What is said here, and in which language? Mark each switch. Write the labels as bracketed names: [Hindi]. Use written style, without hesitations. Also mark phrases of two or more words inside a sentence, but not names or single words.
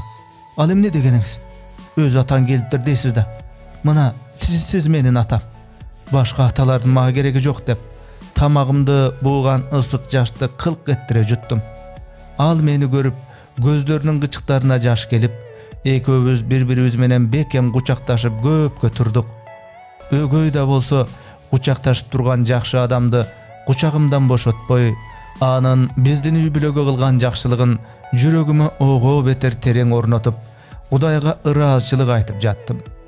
[Kyrgyz] Ал эмне дегениңиз? Өз атаң келиптир дейсиз да. Мына сиз менин атам. Башка аталардын мага кереги жок деп, тамагымды бууган ысык жашты кылк эттире жуттум. Ал мени көрүп, көздөрүнүн кычыктарына жаш келип, Ekөөbüz bir-birimiz менен бекем кучакташып көпкө турдук. Өгөй да болсо кучакташып турган жакшы адамды кучагымдан бошотпой, анын биздин үй-бүлөгө кылган жакшылыгын жүрөгүмө ого бетер терең орнотуп, Кудайга ыраазычылык айтып жаттым.